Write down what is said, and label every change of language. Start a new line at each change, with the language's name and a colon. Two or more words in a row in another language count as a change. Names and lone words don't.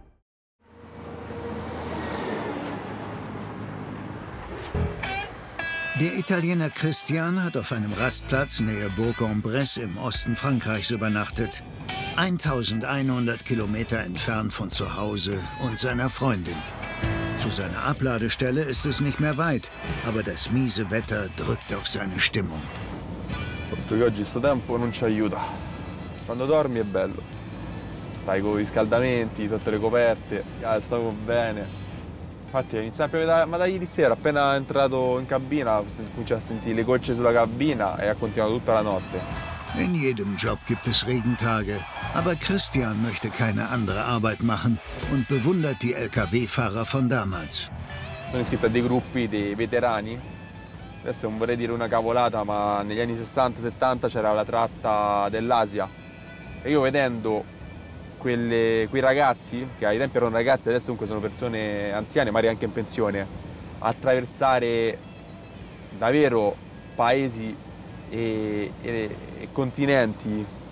German: Der Italiener Christian hat auf einem Rastplatz nähe Bourg-en-Bresse im Osten Frankreichs übernachtet. 1100 Kilometer entfernt von zu Hause und seiner Freundin. Zu seiner Abladestelle ist es nicht mehr weit, aber das miese Wetter drückt auf seine Stimmung.
Italian: Perché oggi sto tempo non ci aiuta. Quando dormi è bello. Stai con i riscaldamenti, sotto le coperte, stavo bene. Infatti inizia a piovere ma da ieri sera, appena entrato in cabina, comincia a sentire le gocce sulla cabina e ha continuato tutta la notte.
German: In jedem Job gibt es Regentage, aber Christian möchte keine andere Arbeit machen und bewundert die Lkw-Fahrer von damals.
Italian: Sono iscritto a dei gruppi dei veterani. Adesso non vorrei dire una cavolata, ma negli anni 60-70 c'era la tratta dell'Asia. E io vedendo quei ragazzi, che ai tempi erano ragazzi, adesso comunque sono persone anziane, magari anche in pensione, attraversare davvero paesi e continenti